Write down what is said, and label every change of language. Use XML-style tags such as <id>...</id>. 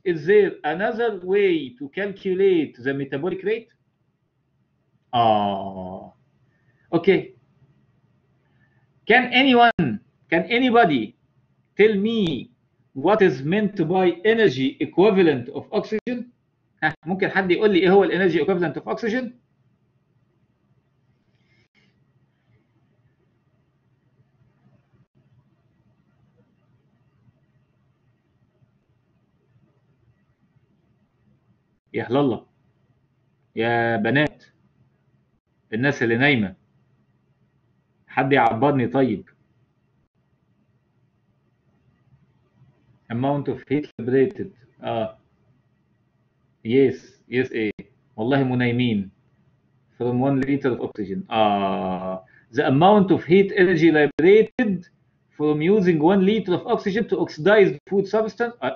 <en>Is there another way to calculate the metabolic rate? Okay. Can anybody tell me what is meant by energy equivalent of oxygen?</en> <ar>ممكن حد يقول لي ايه هو الانرجي equivalent of oxygen؟ يا هلا الله، يا بنات، الناس اللي نايمة، حد يعبرني طيب.</ar> <en>amount of heat liberated.</en> <ar>yes ايه والله منايمين.</ar> <en>from 1 liter of oxygen. The amount of heat energy liberated from using 1 liter of oxygen to oxidize food substance.</en>